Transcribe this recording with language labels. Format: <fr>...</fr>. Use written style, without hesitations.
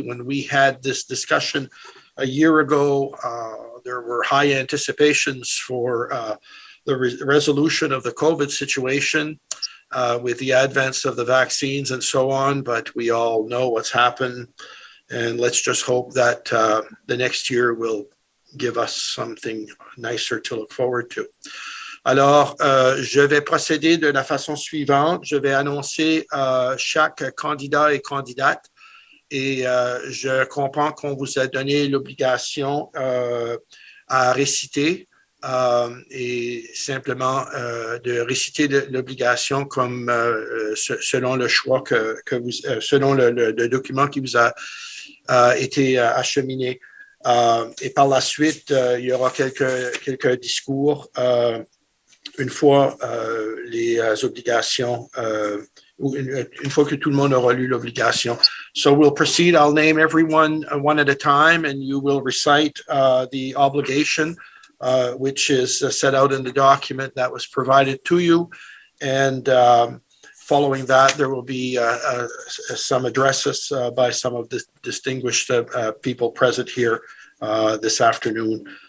<en>When we had this discussion a year ago, there were high anticipations for the resolution of the COVID situation with the advance of the vaccines and so on, but we all know what's happened, and let's just hope that the next year will give us something nicer to look forward to.</en> <fr>Alors, je vais procéder de la façon suivante. Je vais annoncer chaque candidat et candidate et je comprends qu'on vous a donné l'obligation à réciter et simplement de réciter l'obligation comme selon le choix que vous, selon le document qui vous a été acheminé. Et par la suite, il y aura quelques discours une fois les obligations, une fois que tout le monde aura lu l'obligation.</fr> <en>So we'll proceed. I'll name everyone one at a time, and you will recite the obligation, which is set out in the document that was provided to you. And following that, there will be some addresses by some of the distinguished people present here this afternoon.</en>